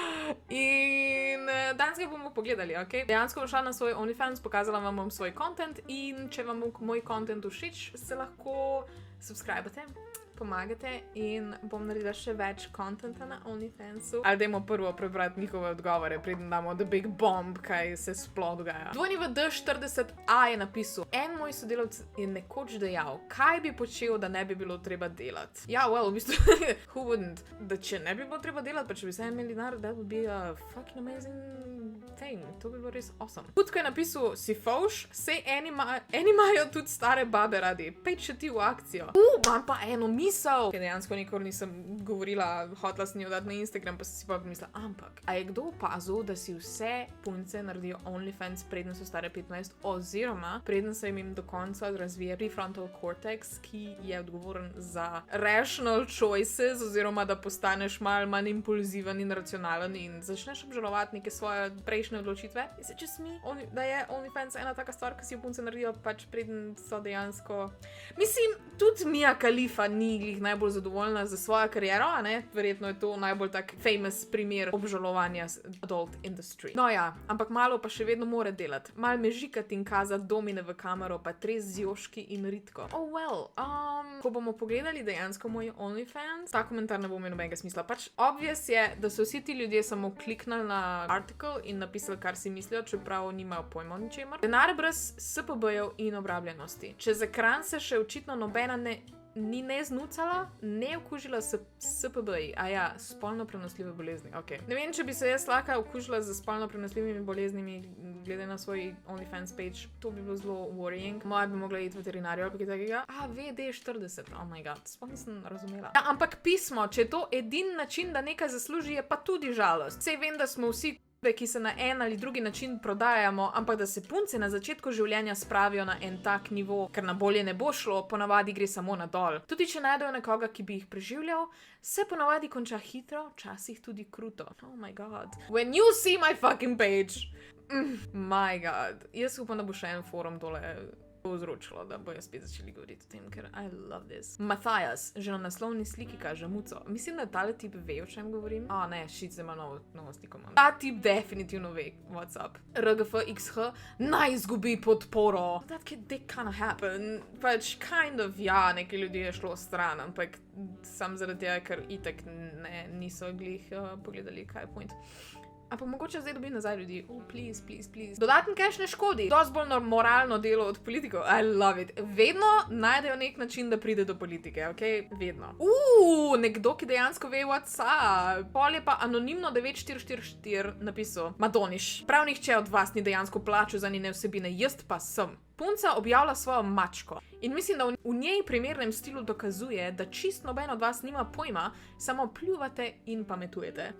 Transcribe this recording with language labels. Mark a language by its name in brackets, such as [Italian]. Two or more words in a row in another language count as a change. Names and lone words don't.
[Slovenian] In danes ga bomo pogledali, ok? Dejansko bom šla na svoj OnlyFans, pokazala vam bom svoj content in če vam moj content všeč, se lahko subscribate, pomagate in bom naredila še več contenta na OnlyFansu. Ali dajmo prvo prebrati njihove odgovore, preden damo [English] the big bomb, [Slovenian] kaj se sploh dogaja. WD40A je napisal: En moj sodelavc je nekoč dejal, kaj bi počel, da ne bi bilo treba delati. Ja, well, v bistvu, [English] who wouldn't? [Slovenian] Da če ne bi bilo treba delati, pa če bi se imeli denar, [English] that would be a fucking amazing thing. [Slovenian] To bi bilo res awesome. Kutko je napisal: Si fauš, sej eni imajo tudi stare babe radi. Pej še ti v akcijo. Imam pa eno misel, ker dejansko nikoli nisem govorila, hotela sem jo dati na Instagram, pa sem si pa pomislila, ampak, a je kdo opazil, da si vse punce naredijo OnlyFans preden so stare 15, oziroma preden se jim do konca razvije [English] prefrontal cortex, [Slovenian] ki je odgovoren za [English] rational choices, [Slovenian] oziroma da postaneš malo manj impulziven in racionalen in začneš obžalovati neke svoje prejšnje odločitve. [English] Is it just me? [Slovenian] Da je OnlyFans ena taka stvar, ki si jo punce naredijo pač preden so dejansko... Mislim, tudi Mia Khalifa ni glih najbolj zadovoljna za svojo kariero, a ne? Verjetno je to najbolj tak famous primer obžalovanja [English] adult industry. [Slovenian] No ja, ampak malo pa še vedno more delati. Mal me žikati in kazati domine v kamero, pa tres z joški in ritko. [English] Oh well, [Slovenian] ko bomo pogledali dejansko moj OnlyFans, ta komentar ne bo imel nobenega smisla. Pač obvious je, da so vsi ti ljudje samo kliknili na artikel in napisali, kar si mislijo, čeprav nimajo pojma o ničemer. Denar brez SPB-jev in obrabljenosti. Čez ekran se še očitno nobena ni znucala, ne okužila s SPB-ji, a ja, spolno prenosljive bolezni, ok. Ne vem, če bi se jaz lahko okužila z spolno prenosljivimi boleznimi, glede na svoj OnlyFans page, to bi bilo zelo worrying. Moja bi mogla iti veterinarju ali kaj takega. VD40, [English] oh my god, [Slovenian] sploh nisem razumela. Ja, ampak pismo, če je to edini način, da nekaj zasluži, je pa tudi žalost. Sej vem, da smo vsi ki se na en ali drugi način prodajamo, ampak da se punce na začetku življenja spravijo na en tak nivo, ker na bolje ne bo šlo, ponavadi gre samo na dol. Tudi če najdejo nekoga, ki bi jih preživljal, se ponavadi konča hitro, včasih tudi kruto. [English] Oh my god. When you see my fucking page. My god. [Slovenian] Jaz upam, da bo še en forum tole povzročilo, da bojo spet začeli govoriti o tem, ker [English] I love this. [Slovenian] Mathias, že na naslovni sliki kaže muco. Mislim, da tale tip ve, o čem govorim. Ne, shit, zdaj ima novo sliko imam. Ta tip definitivno ve, [English] what's up. [Slovenian] RGFXH, naj izgubi podporo. [English] That did kinda happen. Pač kind of, [Slovenian] ja, nekaj ljudi je šlo stran, ampak sam zaradi tega, ker itak niso glih pogledali, kaj je point. Ampak mogoče zdaj dobim nazaj ljudi. [English] Please, please, please. [Slovenian] Dodatni cash ne škodi. Dosti bolj moralno delo od politikov. [English] I love it. [Slovenian] Vedno najdejo nek način, da pride do politike, ok? Vedno. Nekdo, ki dejansko ve [English] what's up. [Slovenian] Pol je pa anonimno 9444 napisal: Madoniš, prav nihče od vas ni dejansko plačal za njene vsebine, jaz pa sem. Punca objavlja svojo mačko in mislim, da v njej primernem stilu dokazuje, da čist noben od vas nima pojma, samo pljuvate in pametujete.